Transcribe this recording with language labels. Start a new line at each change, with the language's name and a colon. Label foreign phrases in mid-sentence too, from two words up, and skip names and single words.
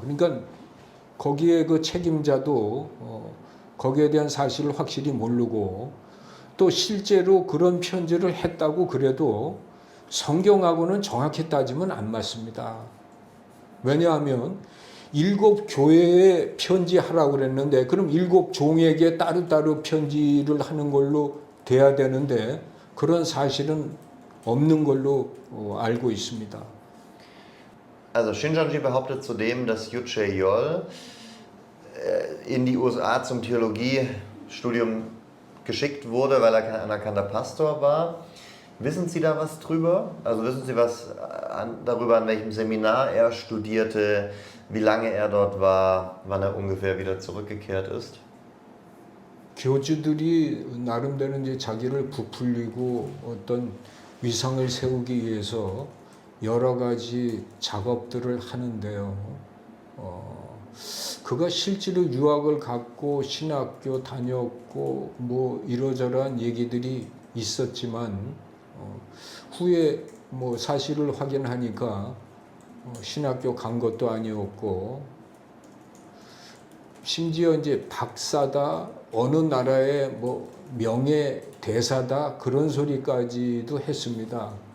Korean: 그러니까 거기에 그 책임자도 거기에 대한 사실을 확실히 모르고 또 실제로 그런 편지를 했다고 그래도 성경하고는 정확히 따지면 안 맞습니다. 왜냐하면 일곱 교회에 편지하라고 그랬는데 그럼 일곱 종에게 따로따로 편지를 하는 걸로 돼야 되는데 그런 사실은 없는 걸로 알고 있습니다.
German: Also Shincheonji behauptet zudem, dass Yu Chae-yol in die USA zum Theologiestudium geschickt wurde, weil er kein anerkannter Pastor war. Wissen Sie da was drüber? Also wissen Sie was darüber, an welchem Seminar er studierte, wie lange er dort war, wann er ungefähr wieder zurückgekehrt ist?
Korean: 교주들이 나름대로 이제 자기를 부풀리고 어떤 위상을 세우기 위해서 여러 가지 작업들을 하는데요. 그가 실제로 유학을 갔고 신학교 다녔고 뭐 이러저러한 얘기들이 있었지만 후에 뭐 사실을 확인하니까 신학교 간 것도 아니었고 심지어 이제 박사다 어느 나라의 뭐 명예 대사다 그런 소리까지도 했습니다.